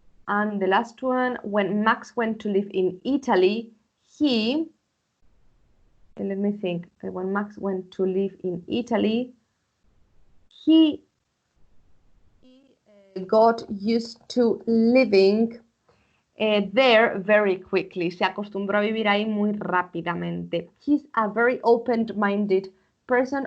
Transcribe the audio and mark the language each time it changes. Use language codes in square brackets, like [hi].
[en] And the last one, when Max went to live in Italy, he, let me think, when Max went to live in Italy, he got used to living there very quickly. [es] Se acostumbró a vivir ahí muy rápidamente. [en] He's a very open-minded person.